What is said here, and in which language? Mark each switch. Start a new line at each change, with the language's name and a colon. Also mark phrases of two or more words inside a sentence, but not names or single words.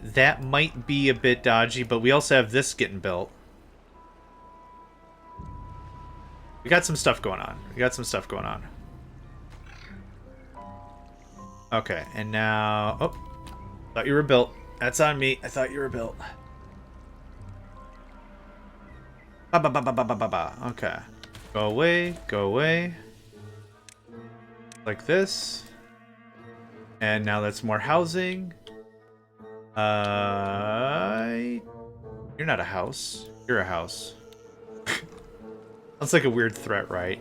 English: That might be a bit dodgy, but we also have this getting built. We got some stuff going on. We got some stuff going on. Okay, and now... Oh, thought you were built. That's on me. I thought you were built. Ba ba ba ba ba ba ba ba. Okay. Go away, go away. Like this. And now that's more housing. You're not a house. You're a house. That's like a weird threat, right?